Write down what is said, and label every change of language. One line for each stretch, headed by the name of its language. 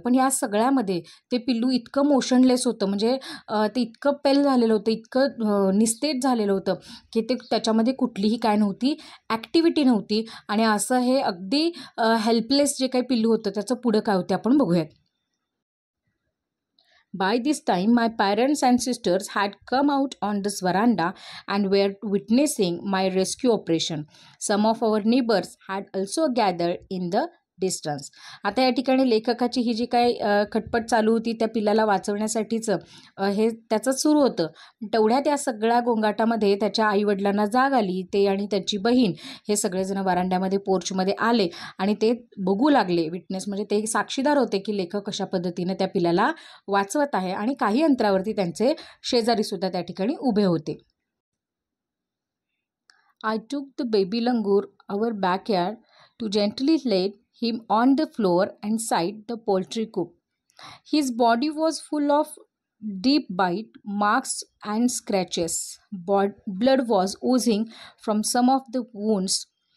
Marathi: पण या सगळ्यामध्ये ते पिल्लू इतकं मोशनलेस होतं, म्हणजे ते इतकं पेल झालेलं होतं, इतकं निस्तेज झालेलं होतं की ते त्याच्यामध्ये कुठलीही काय नव्हती, ॲक्टिव्हिटी नव्हती. आणि असं हे अगदी हेल्पलेस जे काही पिल्लू होतं त्याचं पुढं काय होते आपण बघूयात.
English: By this time, my parents and sisters had come out on this veranda and were witnessing my rescue operation. Some of our neighbors had also gathered in the distance.
Marathi: आता या ठिकाणी लेखकाची ही जी काय खटपट चालू होती त्या पिल्लाला वाचवण्यासाठीचं हे त्याचं सुरू होतं. तेवढ्यात या सगळ्या गोंगाटामध्ये त्याच्या आईवडिलांना जाग आली. ते आणि त्याची बहीण हे सगळेजण वरांड्यामध्ये पोर्चमध्ये आले आणि ते बघू लागले. विटनेस म्हणजे ते साक्षीदार होते की लेखक कशा पद्धतीने त्या पिल्लाला वाचवत आहे आणि काही अंतरावरती त्यांचे शेजारीसुद्धा त्या ठिकाणी उभे होते.
English: I took the baby langur our backyard to gently lay him on the floor inside the poultry coop. His body was full of deep bite marks and scratches. Blood was oozing from some of the wounds.